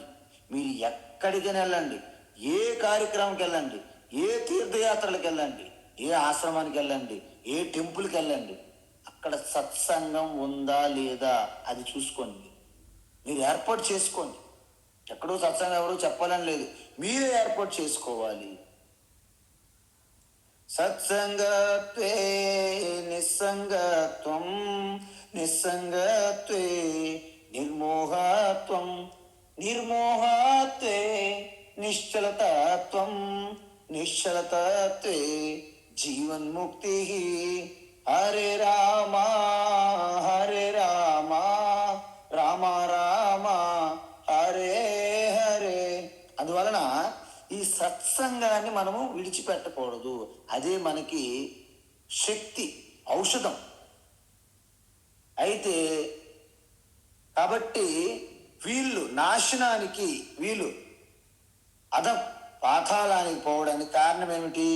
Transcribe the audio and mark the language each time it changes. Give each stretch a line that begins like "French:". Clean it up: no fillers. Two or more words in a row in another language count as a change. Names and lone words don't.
Telugu: మీరు ఎక్కడికైనా వెళ్ళండి, ఏ కార్యక్రమంకి వెళ్ళండి, ఏ తీర్థయాత్రలకు వెళ్ళండి, ఏ ఆశ్రమానికి వెళ్ళండి, ఏ టెంపుల్కి వెళ్ళండి, అక్కడ సత్సంగం ఉందా లేదా అది చూసుకోండి. మీరు ఏర్పాటు చేసుకోండి. ఎక్కడో సత్సంగం ఎవరో చెప్పాలని లేదు, మీరే ఏర్పాటు చేసుకోవాలి.
Sanskrit: సత్సంగత్వే నిస్సంగత్వం, నిస్సంగత్వే నిర్మోహత్వం, నిర్మోహత్వే నిశ్చలతత్వం, నిశ్చలతత్వే జీవన్ముక్తి. హరే రామ హరే రామ, రామ రామ హరే హరే.
Telugu: అందువలన ఈ సత్సంగాన్ని మనము విడిచిపెట్టకూడదు. అదే మనకి శక్తి, ఔషధం. అయితే కాబట్టి వీళ్ళు నాశనానికి, వీళ్ళు పాతాళానికి పోవడానికి కారణం ఏమిటి?